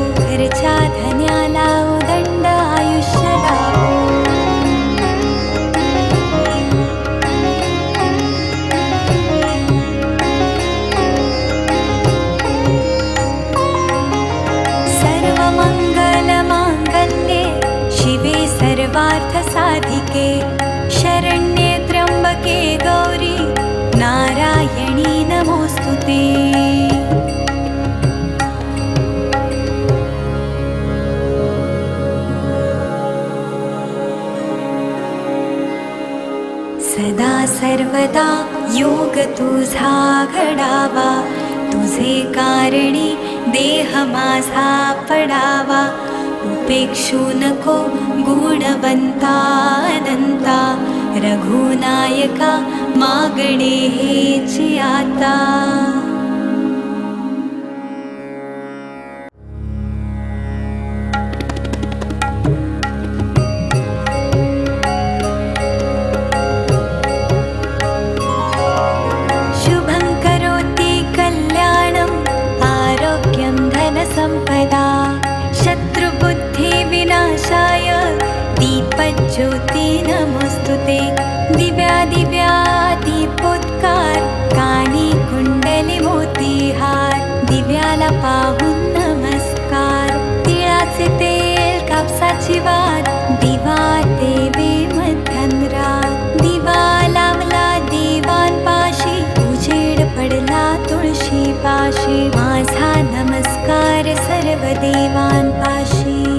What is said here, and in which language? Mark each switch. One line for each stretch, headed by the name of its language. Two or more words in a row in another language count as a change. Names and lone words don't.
Marathi: घरच्या धन्याला उदंड आयुष्य लाभो.
Sanskrit: सर्व मंगल मांगल्ये, शिवे सर्वार्थ साधिके, शरण्ये त्र्यंबके गौरी, नारायणी नमोस्तुते.
Marathi: सदा सर्वदा योग तुझा घडावा, तुझे कारणी देह माझा पडावा. उपेक्षू नको गुणवंता अनंता, रघुनायका मागणे हेची आता.
Sanskrit: शुभं करोति कल्याणं, आरोग्यं धनसंपदा. शत्रुबुद्धि विनाशाय, दीपज्योती नमोस्तुते.
Marathi: दिव्या दिव्या दीपोत्कार, कानी कुंडली मोतीहार. दिव्याला पाहून नमस्कार, तिळाचे तेल कापसाची वात. दिवा देवे मध्यंतरात, दिवा लावला देवांपाशी. उजेड पडला तुळशी पाशी, माझा नमस्कार सर्व देवांपाशी.